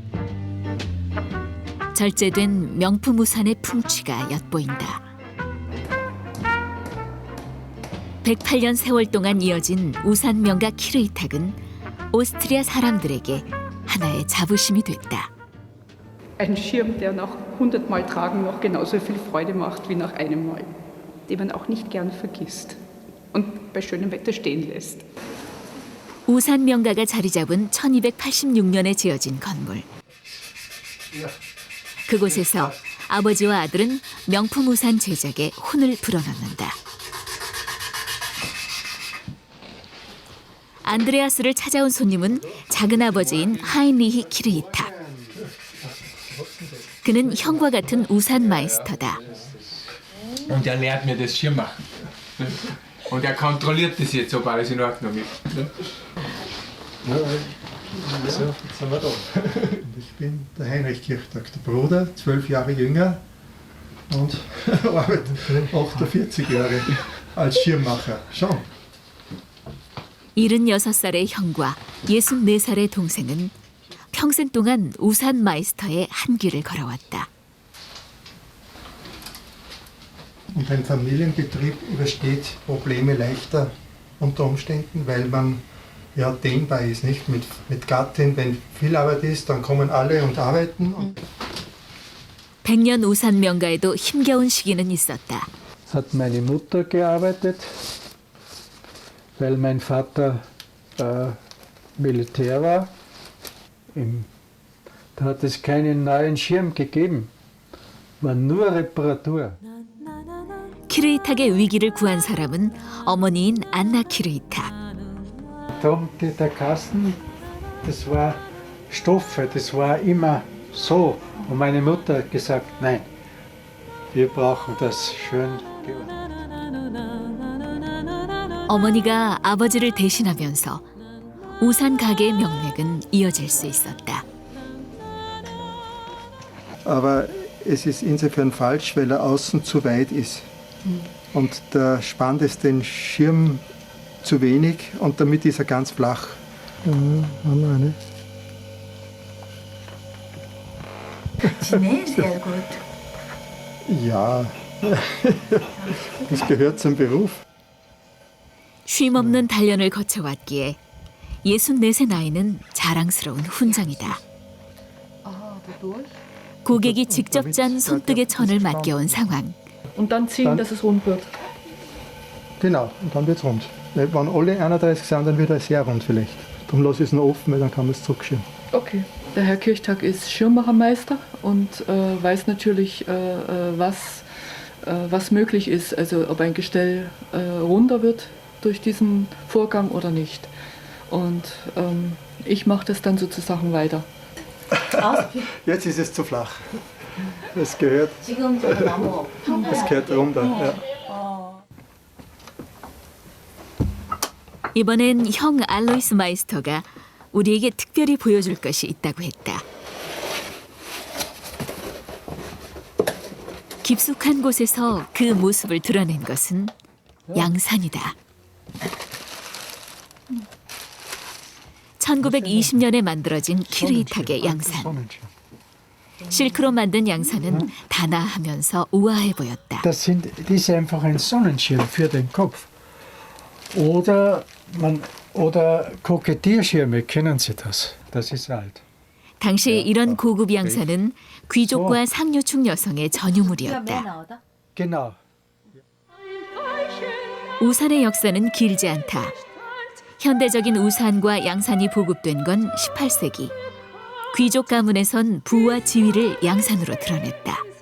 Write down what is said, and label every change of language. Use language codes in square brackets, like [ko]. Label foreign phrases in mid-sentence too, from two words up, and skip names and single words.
[ko] 절제된 명품 우산의 풍취가 엿보인다. 108년 세월 동안 이어진 우산 명가 키르히탁은 오스트리아 사람들에게 하나의 자부심이 됐다. [de] Ein Schirm, der nach 100 Mal tragen noch genauso viel Freude macht wie nach einem Mal, den man auch nicht gern vergisst und bei schönem Wetter stehen lässt. [ko] 우산 명가가 자리 잡은 1286년에 지어진 건물. 그곳에서 아버지와 아들은 명품 우산 제작에 혼을 불어넣는다. 안드레아스를 찾아온 손님은 작은아버지인 하인리히 키르히탁. 그는 형과 같은 우산 마이스터다. [de] Und er lehrt mir das Schirmmachen. Und er kontrolliert das jetzt, ob alles in Ordnung ist. So, jetzt sind wir da. Ich bin der Heinrich Kirchtag, der Bruder, 12 Jahre jünger und arbeite 48 Jahre als Schirmmacher. Schon. [ko] 76살의 형과 64살의 동생은 평생 동안 우산 마이스터의 한 길을 걸어왔다. [de] Und ein Familienbetrieb übersteht Probleme leichter unter Umständen, weil man ja dehnbar ist, nicht? Mit Gattin, wenn viel Arbeit ist, dann kommen alle und arbeiten. [ko] 100년 우산 명가에도 힘겨운 시기는 있었다. [de] Hat meine Mutter gearbeitet, weil mein Vater Militär war. Da hat es keinen neuen Schirm gegeben, war nur Reparatur. [ko] 키르이탁의 위기를 구한 사람은 어머니인 안나 키르이탁. [de] Darum der Kasten, das war Stoffe, das war immer so. Und meine Mutter hat gesagt, nein, wir brauchen das schön. [ko] 어머니가 아버지를 대신하면서 우산 가게의 명맥은 이어질 수 있었다. [de] Aber es ist insofern falsch, weil er außen zu weit ist. Und da spannt es den Schirm zu wenig und damit ist er ganz flach. Sehr gut. Ja, das gehört zum Beruf. [ko] 쉼없는 단련을 거쳐왔기에 64세 나이는 자랑스러운 훈장이다. 고객이 직접 짠 손뜨개 천을 맡겨온 상황. [de] Und dann ziehen, dass es rund wird. Genau, und dann wird es rund. Weil wenn alle 31 sind, dann wird er sehr rund vielleicht. Darum lasse ich es noch offen, weil dann kann man es zurückschirmen. Okay. Der Herr Kirchtag ist Schirmmachermeister und weiß natürlich, was möglich ist. Also ob ein Gestell runder wird durch diesen Vorgang oder nicht. Und ich mache das dann sozusagen weiter. Jetzt ist es zu flach. Es gehört runter. Ja. [ko] 이번엔 형 알로이스 마이스터가 우리에게 특별히 보여줄 것이 있다고 했다. 깊숙한 곳에서 그 모습을 드러낸 것은 양산이다. 1920년에 만들어진 키르이탁의 양산. 실크로 만든 양산은 단아하면서 우아해 보였다. [de] Das ist einfach ein Sonnenschirm für den Kopf. Oder Kokettierschirme, kennen Sie das? Das ist alt. [ko] 당시 이런 고급 양산은 귀족과 상류층 여성의 전유물이었다. [de] Genau. [ko] 우산의 역사는 길지 않다. 현대적인 우산과 양산이 보급된 건 18세기. 귀족 가문에선 부와 지위를 양산으로 드러냈다.